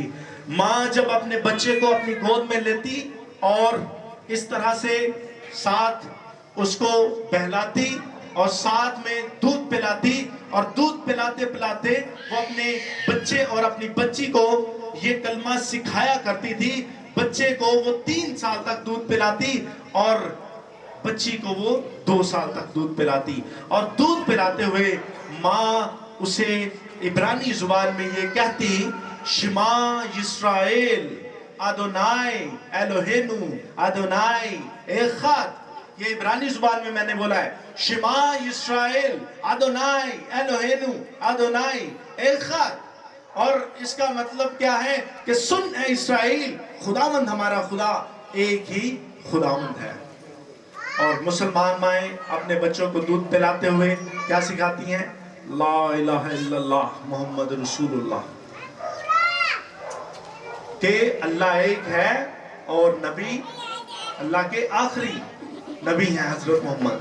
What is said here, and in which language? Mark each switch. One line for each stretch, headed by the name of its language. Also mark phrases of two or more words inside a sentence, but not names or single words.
Urdu: ماں جب اپنے بچے کو اپنی گود میں لیتی اور اس طرح سے ساتھ اس کو بہلاتی اور ساتھ میں دودھ پلاتی، اور دودھ پلاتے پلاتے وہ اپنے بچے اور اپنی بچی کو یہ کلمہ سکھایا کرتی تھی. بچے کو وہ 3 سال تک دودھ پلاتی اور بچی کو وہ 2 سال تک دودھ پلاتی. اور دودھ پلاتے ہوئے ماں اسے عبرانی زبان میں یہ کہتی،
Hebrew: שמע ישראל אדוני אלוהינו אדוני אחד.
Urdu: یہ عبرانی زبان میں نے بولا ہے،
Hebrew: שמע ישראל אדוני אלוהינו אדוני אחד.
Urdu: اور اس کا مطلب کیا ہے کہ سن اے اسرائیل، خداوند ہمارا خدا ایک ہی خداوند ہے. اور مسلمان مائیں اپنے بچوں کو دودھ پلاتے ہوئے کیا سکھاتی ہیں؟
Arabic: لا الہ الا اللہ محمد رسول اللہ،
Urdu: کہ اللہ ایک ہے اور نبی اللہ کے آخری نبی ہیں حضرت محمد.